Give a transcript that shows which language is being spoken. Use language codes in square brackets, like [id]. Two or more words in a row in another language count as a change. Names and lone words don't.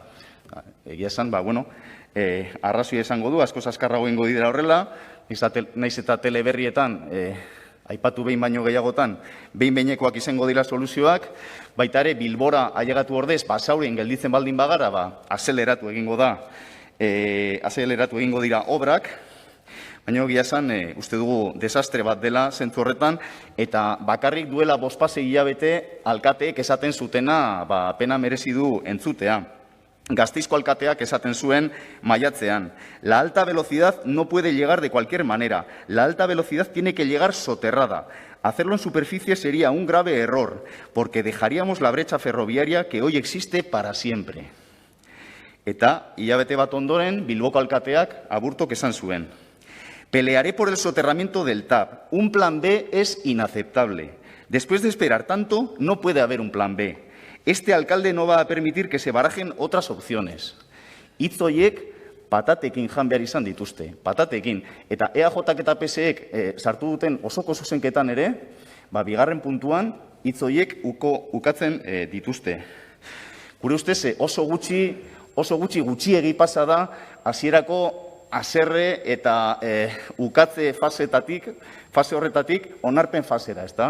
[eu] Egia esan, arrazoia esango du, askoz azkarrago egingo dira horrela, naiz eta teleberrietan, aipatu behin baino gehiagotan, behin-behinekoak izango dira soluzioak, baita ere Bilbora ailegatu ordez, Basaurien gelditzen baldin bagara, azeleratu egingo dira obrak, baina egia esan, uste dugu desastre bat dela zentzu horretan, eta bakarrik duela 5 hilabete alkateek esaten zutena pena merezi du entzutea. Gasteizko alkateak esaten zuen maiatzean: [es] la alta velocidad no puede llegar de cualquier manera, la alta velocidad tiene que llegar soterrada. Hacerlo en superficie sería un grave error, porque dejaríamos la brecha ferroviaria que hoy existe para siempre. [eu] Eta, hilabete bat ondoren, Bilboko alkateak aburtok esan zuen: [es] pelearé por el soterramiento del TAP. Un plan B es inaceptable. Después de esperar tanto, no puede haber un plan B. Este alcalde no va a permitir que se barajen otras opciones. [eu] Hitz horiek patatekin jan behar izan dituzte, patatekin. Eta EAJak eta PSek sartu duten osoko zuzenketan ere, bigarren puntuan hitz horiek ukatzen dituzte. Gure ustez oso gutxiegi pasa da hasierako haserre eta ukatze fase horretatik onarpen fasera, ezta?